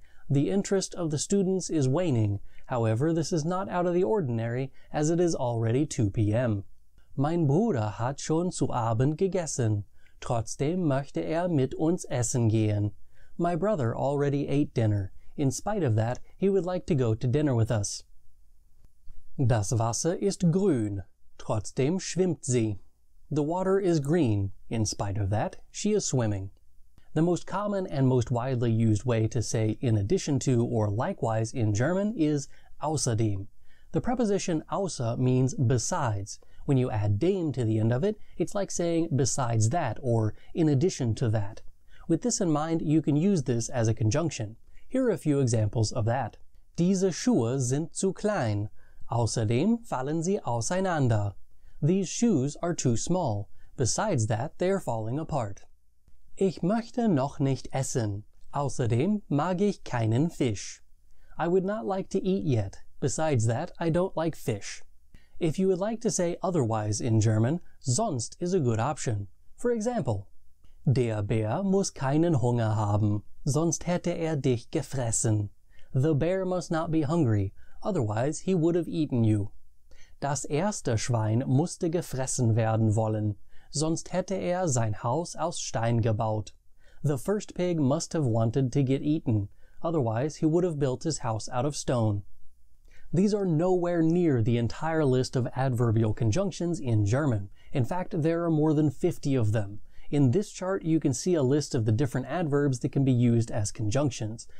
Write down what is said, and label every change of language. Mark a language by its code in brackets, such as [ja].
[en] The interest of the students is waning, however this is not out of the ordinary as it is already 2 p.m. [de] Mein Bruder hat schon zu Abend gegessen, trotzdem möchte mit uns essen gehen. [en] My brother already ate dinner, in spite of that he would like to go to dinner with us. [de] Das Wasser ist grün, trotzdem schwimmt sie. [en] The water is green, in spite of that she is swimming. The most common and most widely used way to say in addition to or likewise in German is außerdem. The preposition außer means besides. When you add dem to the end of it, it's like saying besides that or in addition to that. With this in mind, you can use this as a conjunction. Here are a few examples of that. [de] Diese Schuhe sind zu klein. Außerdem fallen sie auseinander. [en] These shoes are too small. Besides that, they are falling apart. [de] Ich möchte noch nicht essen. Außerdem mag ich keinen Fisch. [en] I would not like to eat yet. Besides that, I don't like fish. If you would like to say otherwise in German, sonst is a good option. For example, [de] der Bär muss keinen Hunger haben, sonst hätte dich gefressen. [en] The bear must not be hungry, otherwise he would have eaten you. [de] Das erste Schwein musste gefressen werden wollen, sonst hätte sein Haus aus Stein gebaut. [en] The first pig must have wanted to get eaten, otherwise he would have built his house out of stone. These are nowhere near the entire list of adverbial conjunctions in German. In fact, there are more than 50 of them. In this chart, you can see a list of the different adverbs that can be used as conjunctions.